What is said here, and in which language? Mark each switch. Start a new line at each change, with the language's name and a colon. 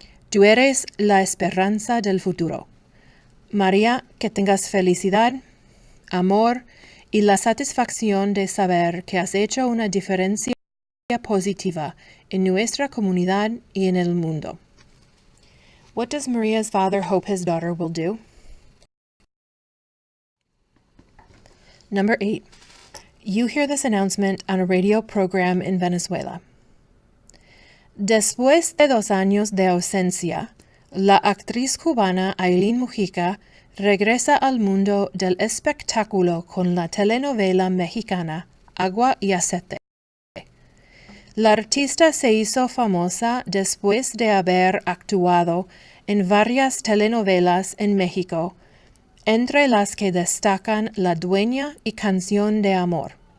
Spanish: Tú eres la esperanza del futuro. María, que tengas felicidad, amor y la satisfacción de saber que has hecho una diferencia positiva en nuestra comunidad y en el mundo.
English: What does Maria's father hope his daughter will do? Number 8. You hear this announcement on a radio program in Venezuela.
Spanish: Después de 2 años de ausencia, la actriz cubana Ailín Mujica regresa al mundo del espectáculo con la telenovela mexicana Agua y Aceite. La artista se hizo famosa después de haber actuado en varias telenovelas en México, entre las que destacan La Dueña y Canción de Amor.